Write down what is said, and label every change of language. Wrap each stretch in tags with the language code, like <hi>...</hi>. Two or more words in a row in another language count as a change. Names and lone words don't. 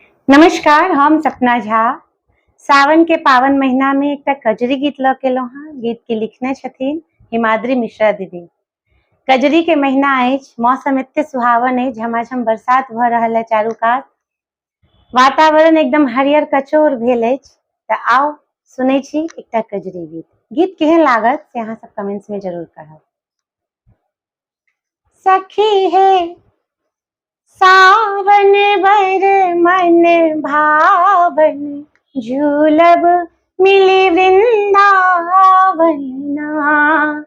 <mai>नमस्कार, हम सपना झा। सावन के पावन महीना में एक कजरी गीत ल के लो हाँ। गीत के लिखने छथिन हिमाद्री मिश्रा दीदी। कजरी के महीना अछि, मौसम एते सुहावन है, झमाझम बरसात भ रहल है चारू कात। वातावरण एकदम हरियर कचोर भेल अछि। त आओ सुनै छी एकटा कजरी गीत। गीत केहन लागत से अहाँ सब कमेंट्स में जरूर कहब। सखी है सावन बर मन भावन, झूलब मिली वृंदावन ना।</mai>